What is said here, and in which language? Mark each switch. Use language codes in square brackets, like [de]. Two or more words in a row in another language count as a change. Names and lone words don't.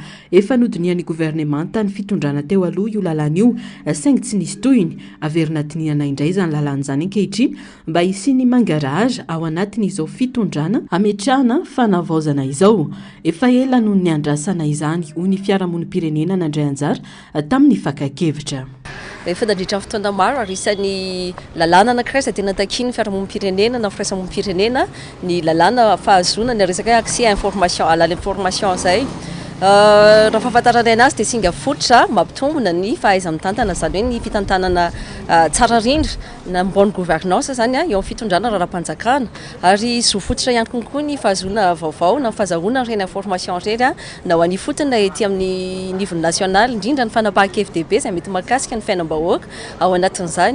[mg] Efa nodinian'ny governemanta ny fitondrana teo aloha io lalàna io, saingy tsy nisy tohiny averina tinihana indray izany lalàna izany ankehitriny mba hisiany mangarara ao anatin'izao fitondrana ametrahana fanavaozana izao. Efa ela noho ny andrasana izany ho ny fiarahamonim-pirenena nandray anjara tamin'ny fankakevitra. Efa nandritra fotoana maro ary isan'ny lalàna anankiray izay tena takiany fiarahamonim-pirenena na firaisamonim-pirenena ny lalàna fahazona ny resaka [fr] accès à l'information [mg] izay. Raha fahafantarana anazy dia singa fototra mampitombona ny fahaiza-mitantana, izany hoe ny fitantanana tsara rindra na [fr] bonne gouvernance [mg] zany eo amin'ny fitondrana raharam-panjakana, ary zo fototra ihany konkoa ny fahazona vaovao na fahazahoana ireny information ireny na ho an'ny fotona ety amin'ny [fr] niveau national, [mg] indrindra ny fanapahan-KFDB izay mety mahakasika ny fiainam-bahoaka ao anatin'izany.